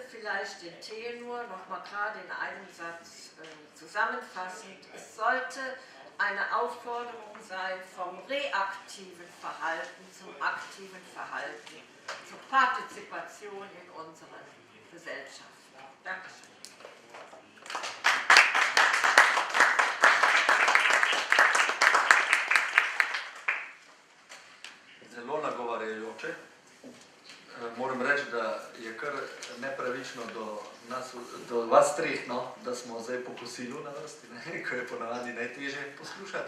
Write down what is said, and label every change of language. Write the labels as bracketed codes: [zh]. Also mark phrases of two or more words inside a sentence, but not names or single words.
[de] Vielleicht den Tenor nochmal gerade in einem Satz zusammenfassend. Es sollte eine Aufforderung sein vom reaktiven Verhalten zum aktiven Verhalten, zur Partizipation in unseren Gesellschaften. Dankeschön. [sl] Zelo nagovarjajoče. Moram reči, da je kar nepravično do vas treh, no, da smo zdaj po kosilu na vrsti, ne, ko je ponavadi najtežje poslušati.